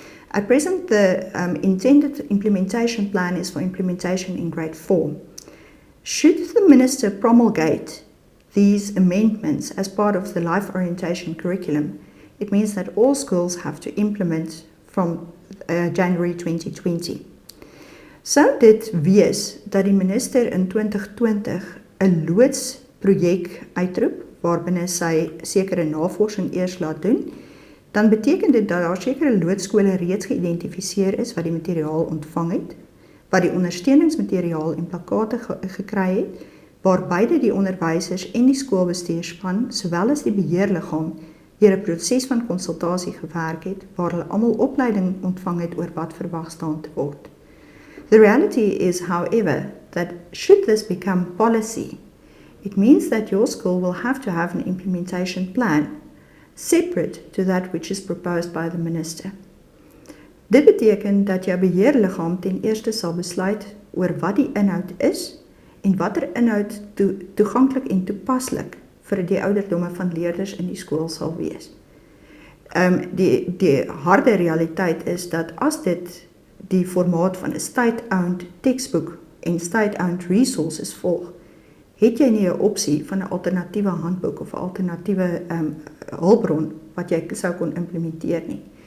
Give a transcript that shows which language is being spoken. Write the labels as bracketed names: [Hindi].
[English] At present, the intended implementation plan is for implementation in grade 4. Should the Minister promulgate these amendments as part of the life orientation curriculum, it means that all schools have to implement from January 2020. [Afrikaans] Sou dit wees dat die minister in 2020 'n loodsprojek uitroep waarbinne sy sekere navorsing eers laat doen, dan beteken dit dat daar sekere loodskole reeds geïdentifiseer is wat die materiaal ontvang het, wat die ondersteuningsmateriaal en plakkate gekry het, waar beide die onderwysers en die skoolbestuurspan, sowel as die beheerliggaam, deur 'n proses van konsultasie gewerk het, waar hulle almal opleiding ontvang het oor wat verwag staan te word. [English] The reality is, however, that should this become policy, it means that your school will have to have an implementation plan separate to that which is proposed by the minister. [Afrikaans] Dit beteken dat jou beheerliggaam ten eerste sal besluit oor wat die inhoud is en watter inhoud toeganklik en toepaslik vir die ouderdomme van leerders in die skool sal wees. Die harde realiteit is dat as dit die formaat van 'n [English] state-owned textbook [Afrikaans] en [English] state-owned resources [Afrikaans] volg, het jy nie 'n opsie van 'n alternatiewe handboek of 'n alternatiewe hulpbron wat jy sou kon implementeer nie.